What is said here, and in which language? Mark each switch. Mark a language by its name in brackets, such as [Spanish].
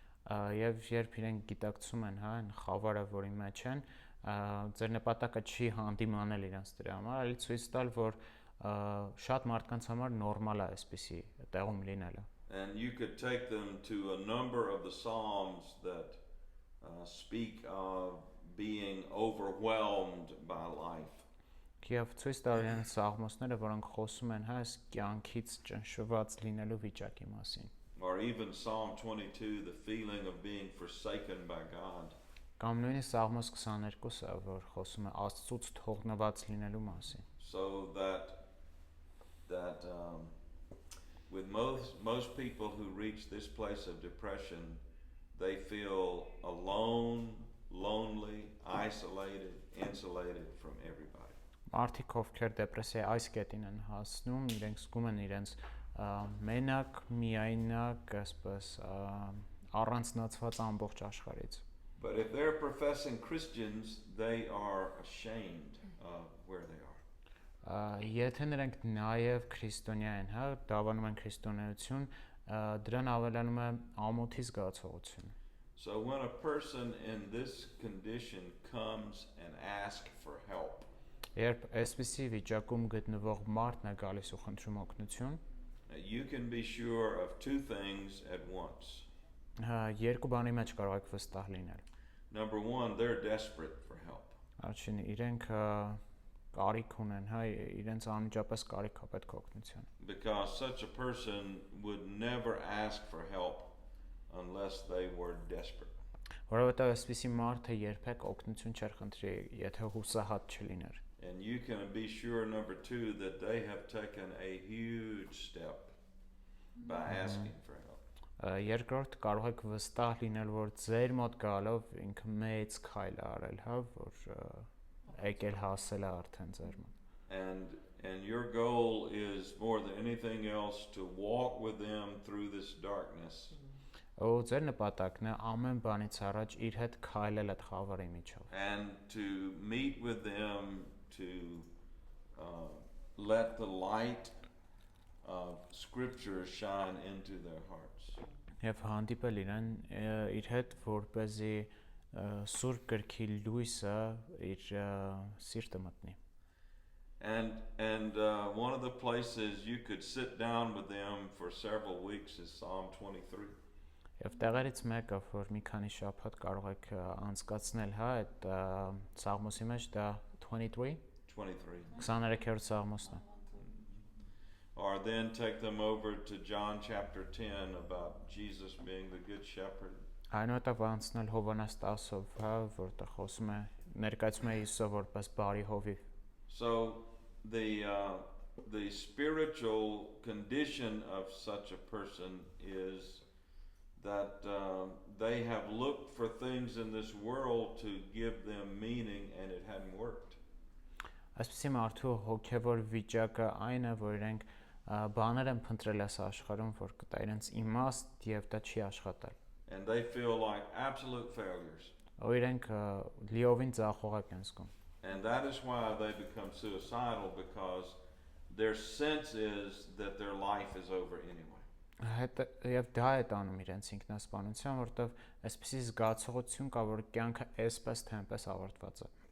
[Armenian] Եվ երբ իրենք գիտակցում են, հա, այն խավարը, որի մեջ են, ձեր նպատակը չի հանդիմանել իրենց դրա համար, այլ ցույց տալ, որ շատ մարդկանց համար նորմալ է այսպիսի տեղում լինելը։ [English] And you could take them to a number of the Psalms that speak of being overwhelmed by life. [Armenian] Եվ ցույց տալ իրենց սաղմոսները, որոնք խոսում են այս կյանքից ճնշված լինելու վիճակի մասին։ [English] Or even Psalm 22, the feeling of being forsaken by God. [Armenian] Կամ նույնիսկ Սաղմոս 22-ը, որ խոսում է Աստծուց թողնված լինելու մասին։ [English] So that with most people who reach this place of depression, they feel alone, lonely, isolated, insulated from everybody. [Armenian] Մարդիկ, ովքեր դեպրեսիայի այս կետին են հասնում, իրենք զգում են իրենց մենակ, միայնակ, այսպես առանձնացված ամբողջ աշխարհից։ [English] But if they're professing Christians, they are ashamed of where they are. [Armenian] Եթե նրանք նաև քրիստոնյա են, հա, դավանում են քրիստոնեություն, դրան ավելանում է ամոթի զգացողություն։ [English] So when a person in this condition comes and asks for help, [Armenian] Երբ այսպիսի վիճակում գտնվող մարդն է գալիս ու խնդրում օգնություն, [English] you can be sure of two things at once. [Armenian] Երկու բանի մեջ կարող եք վստահ լինել։ [English] Number one, they're desperate for help. [Armenian] Առաջին իրենք կարիք ունեն, հա, իրենց անմիջապես կարիք կա պետք օգնության։ [English] Because such a person would never ask for help unless they were desperate. [Armenian] Որովհետև այսպիսի մարդը երբեք օգնություն չէր խնդրի, եթե հուսահատ չլիներ։ [English] And you can be sure, number two, that they have taken a huge step by asking for help. [Armenian] Երկրորդ կարող եք վստահ լինել, որ ձեր մոտ գալով ինքը մեծ քայլ է արել, հա, որ եկել հասել է արդեն ձեր մոտ։ [English] And your goal is more than anything else to walk with them through this darkness. [Armenian] Ու ձեր նպատակն է ամեն բանից առաջ իր հետ քայլել այդ խավարի միջով։ [English] And to meet with them to let the light of Scripture shine into their hearts. [Armenian] Եվ hանդիպել իրեն իր հետ, որպեսզի սուրբ գրքի լույսը իր սիրտը մտնի։ [English] And one of the places you could sit down with them for several weeks is Psalm 23. [Armenian] Եվ տեղերից մեկը, որ մի քանի շաբաթ կարող եք անցկացնել, հա, այդ Սաղմոսի մեջ դա 23-րդ Սաղմոսն է։ [English] Or then take them over to John chapter 10 about Jesus being the good shepherd. [Armenian] Այնուհետև անցնել Հովհաննես 10-ով, հա, որտեղ խոսում է ներկայացում է Հիսուսը որպես բարի հովիվ։ [English] So the spiritual condition of such a person is that they have looked for things in this world to give them meaning and it hadn't worked. [Armenian] Այսպեսի մարդու հոգևոր վիճակը այն է, որ իրենք բաներ են փնտրել այս աշխարհում, որ կտա իրենց իմաստ եւ դա չի աշխատել։ [English] And they feel like absolute failures. [Armenian] Ու իրենք լիովին ձախողակ են զգում։ [English] And that is why they become suicidal, because their sense is that their life is over anyway. [Armenian] Եվ դա է տանում իրենց ինքնասպանության, որտեղ այսպեսի զգացողություն կա, որ կյանքը այսպես թե այնպես ավարտված է։